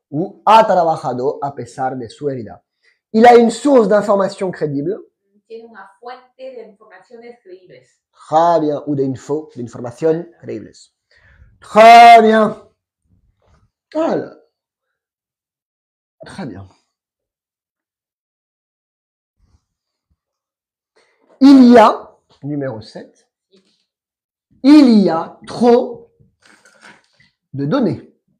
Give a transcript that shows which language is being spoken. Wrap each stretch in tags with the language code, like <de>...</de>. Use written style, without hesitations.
<es>Ou ha trabajado a pesar de su herida.</es> <fr>Il a une source d'information crédible.</fr> <es>Tiene una fuente de informaciones creíbles.</es> <fr>Très bien. Ou d'infos, d'informations crédibles. Très bien. Voilà. Très bien. Il y a, numéro 7, il y a trop de données.</fr>